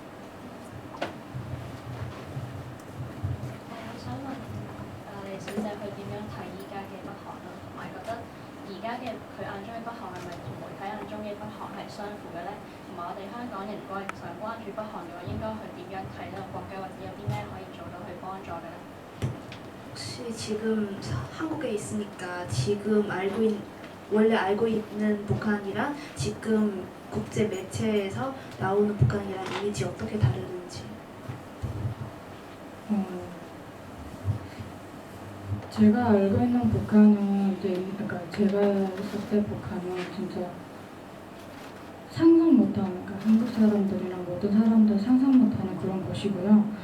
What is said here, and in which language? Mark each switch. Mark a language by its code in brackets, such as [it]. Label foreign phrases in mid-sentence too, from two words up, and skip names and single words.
[yue] 我想問李小姐佢點樣睇依家嘅北韓啦，同埋覺得而家嘅佢眼中嘅北韓係咪同媒體眼中嘅北韓係相符嘅咧？同埋我哋香港人如果係想關注北韓嘅話，應該去點樣睇呢個國家，或者有啲咩可以做到去幫助嘅咧？ [ko] 혹시 지금 한국에 있으니까 지금 원래 알고 있는 북한이랑 지금 국제 매체에서 나오는 북한이랑 이미지 어떻게 다르는지. 제가 알고 있는 북한은 그러니까 제가 있을 때 북한은 진짜 상상 못하는, 그러니까 한국 사람들이나 모든 사람들 상상 못하는 그런 곳이고요.